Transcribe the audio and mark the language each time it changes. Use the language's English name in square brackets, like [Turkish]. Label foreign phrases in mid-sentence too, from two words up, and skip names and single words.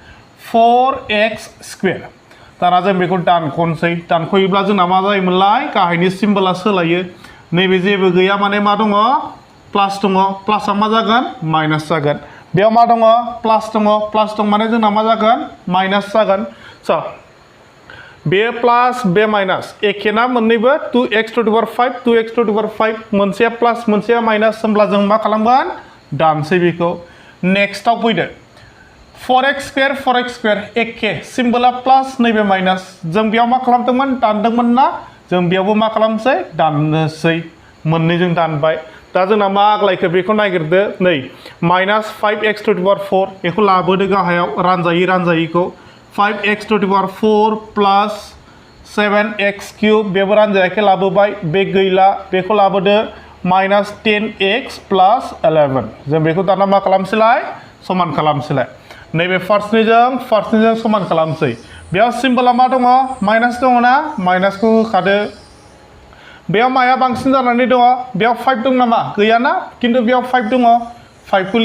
[Bodo] 4x स्क्वायर दाना जों बेखौ दानख'नोसै दानख'योब्ला जोंना मा जायोमोनलाय गाहायनि सिम्बला सोलायो नैबे जेबो गैया माने मा दङ प्लास दङ प्लासआ मा जागोन माइनास जागोन बेयाव मा दङ प्लास दं माने जोंना मा जागोन माइनास जागोन स' बे प्लास बे माइनास एखे ना मोननैबो 2x [English] to the power 5 [Bodo] 2x [English] to the power 5 [Bodo] मोनसेया प्लास मोनसेया माइनास होमब्ला जों मा खालामगोन दानसै बेखौ नेक्स्टआव फैदो 4x स्क्वायर एखे सिम्बला प्लास नैबे माइनास जों बेयाव मा खालामदोंमोन दानदोंमोन ना जों बेयावबो मा खालामसै दाननोसै मोननैजों दानबाय दा जोंना मा आग्लायखो बेखौ नागिरदो नै माइनास 5x [English] to the power 4 [Bodo] बेखौ लाबोदो गाहायाव रानजायिखौ 5x [English] to the power 4 plus [Bodo] 7x cube बेबो रानजायाखै लाबोबाय बे गैला बेखौ लाबोदो माइनास 10x plus 11 जों बेखौ दाना मा खालामसैलाय समान खालामसैलाय नैबे फार्स्टनिजों समान खालामसै बेयाव सिम्बला मा दङ माइनास दङ ना माइनासखौ होखादो बेयाव माया बांसिन जानानै दङ बेयाव 5 दं नामा गैयाना खिन्थु बेयाव 5 दङ 5 खौ